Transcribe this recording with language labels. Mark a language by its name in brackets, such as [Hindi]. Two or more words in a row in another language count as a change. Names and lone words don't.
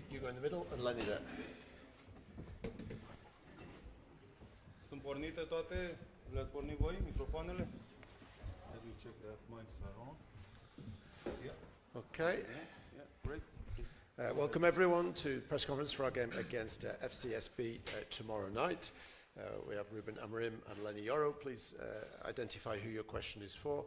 [English] in the middle, and Lenny there. [Romanian] Sunt pornite toate? Le-ați pornit voi, microfoanele? [English] Let me check that mics are on. Yeah. Okay. Yeah, great. Welcome everyone to press conference for our game against FCSB tomorrow night. We have Rúben, Amorim and Lenny Yoro. Please identify who your question is for.